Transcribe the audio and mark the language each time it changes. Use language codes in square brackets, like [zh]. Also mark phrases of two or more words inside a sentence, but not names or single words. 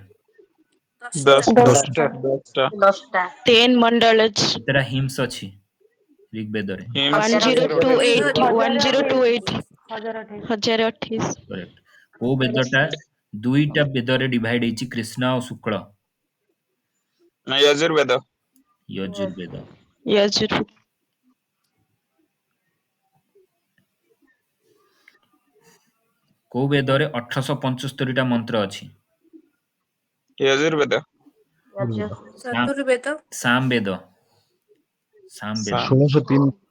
[or] 10ଟା 10 ମଣ୍ଡଳ ଅଛି। କେତେଟା ହିମ୍ସ ଅଛି ଋଗ୍ବେଦରେ? 1028 1028। କରେକ୍ଟ। କୋଉ ବେଦଟା ଦୁଇଟା ବେଦରେ ଡିଭାଇଡ ହେଇଛି କୃଷ୍ଣ ଆଉ ଶୁକ୍ଳ? यजुर्वेद। यजुर्वेଦ। यजुर्वेद। କୋଉ ବେଦରେ 875ଟା ମନ୍ତ୍ର ଅଛି? यजुर्वेद। ଚତୁର୍ବେଦ ସାମବେଦ। 1603।